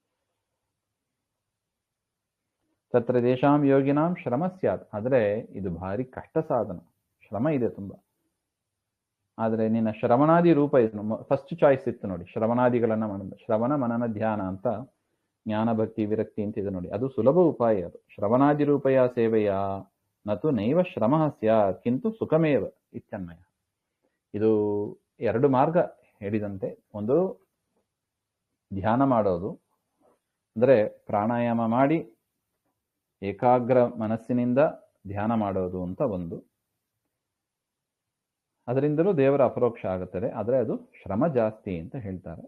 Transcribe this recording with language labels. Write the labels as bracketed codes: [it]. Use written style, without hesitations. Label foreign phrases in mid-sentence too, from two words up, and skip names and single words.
[sa] ತತ್ರ ದೇಶಾಂ ಯೋಗಿನಾಂ ಶ್ರಮ ಸ್ಯಾತ್. [kn] ಆದರೆ ಇದು ಭಾರಿ ಕಷ್ಟ ಸಾಧನ, ಶ್ರಮ ಇದೆ ತುಂಬ. ಆದರೆ ನಿನ್ನ ಶ್ರವಣಾದಿ ರೂಪ ಇದು [en] first choice [kn] ಇತ್ತು ನೋಡಿ, ಶ್ರವಣಾದಿಗಳನ್ನ ಮಾಡೋದು. ಶ್ರವಣ ಮನನ ಧ್ಯಾನ ಅಂತ ಜ್ಞಾನ ಭಕ್ತಿ ವಿರಕ್ತಿ ಅಂತ ಇದೆ ನೋಡಿ, ಅದು ಸುಲಭ ಉಪಾಯ. [sa] ಅದು ಶ್ರವಣಾದಿ ರೂಪಯ ಸೇವೆಯ ನತು ನೈವ ಶ್ರಮ ಸ್ಯಾತ್ ಕಿಂತು ಸುಖಮೇವ ಇತ್ಯನ್ವಯ. [kn] ಇದು ಎರಡು ಮಾರ್ಗ ಹೇಳಿದಂತೆ. ಒಂದು ಧ್ಯಾನ ಮಾಡೋದು, ಅಂದರೆ ಪ್ರಾಣಾಯಾಮ ಮಾಡಿ ಏಕಾಗ್ರ ಮನಸ್ಸಿನಿಂದ ಧ್ಯಾನ ಮಾಡೋದು ಅಂತ ಒಂದು. ಅದರಿಂದಲೂ ದೇವರ ಅಪರೋಕ್ಷ ಆಗುತ್ತದೆ, ಆದರೆ ಅದು ಶ್ರಮ ಜಾಸ್ತಿ ಅಂತ ಹೇಳ್ತಾರೆ.